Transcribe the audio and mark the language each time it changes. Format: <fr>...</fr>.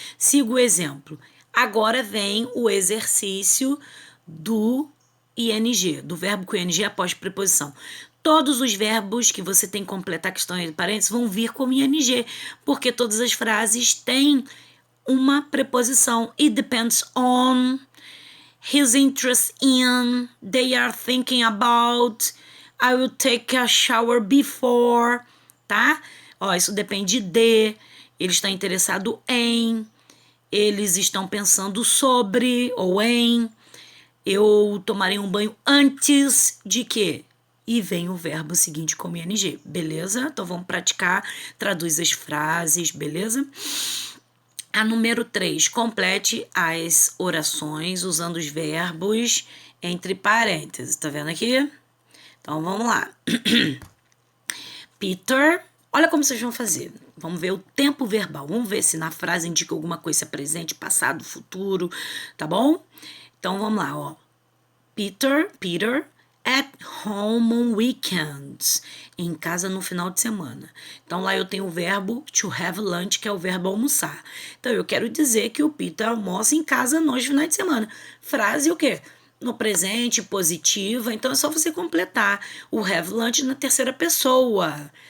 <pt>Siga o exemplo. Agora vem o exercício do ING, do verbo com ING após preposição. Todos os verbos que você tem que completar a questão em parênteses vão vir com ING, porque todas as frases têm uma preposição.</pt> <en>It depends on, his interest in, they are thinking about, I will take a shower before, tá?</en> <pt>Ó, isso depende de, ele está interessado em, eles estão pensando sobre ou em, eu tomarei um banho antes de quê? E vem o verbo seguinte como ING, beleza? Então vamos praticar, traduz as frases, beleza? A número 3, complete as orações usando os verbos entre parênteses. Tá vendo aqui? Então, vamos lá. Peter, olha como vocês vão fazer. Vamos ver o tempo verbal. Vamos ver se na frase indica alguma coisa presente, passado, futuro, tá bom? Então, vamos lá, ó.</pt> <en>Peter, at home on weekends.</en> <pt>Em casa no final de semana. Então, lá eu tenho o verbo to have lunch, que é o verbo almoçar. Então, eu quero dizer que o Peter almoça em casa nos finais de semana. Frase o quê? No presente, positiva. Então, é só você completar o have lunch na terceira pessoa.</pt>